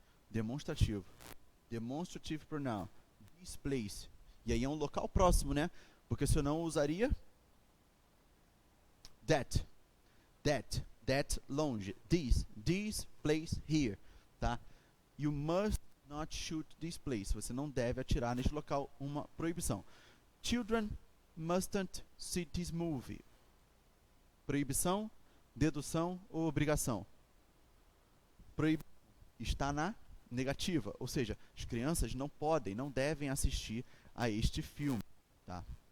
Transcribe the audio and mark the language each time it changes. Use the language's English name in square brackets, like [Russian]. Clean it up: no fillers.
[Portuguese] Demonstrativo. [English] Demonstrative pronoun. This place. [Portuguese] E aí é um local próximo, né? Porque se eu não usaria that. [English] That [Portuguese] longe. [English] This place here, tá? You must not shoot this place. [Portuguese] Você não deve atirar neste local, uma proibição. [English] Children mustn't see this movie. [Portuguese] Proibição, dedução ou obrigação? Proibição está na negativa, ou seja, as crianças não podem, não devem assistir a este filme, tá?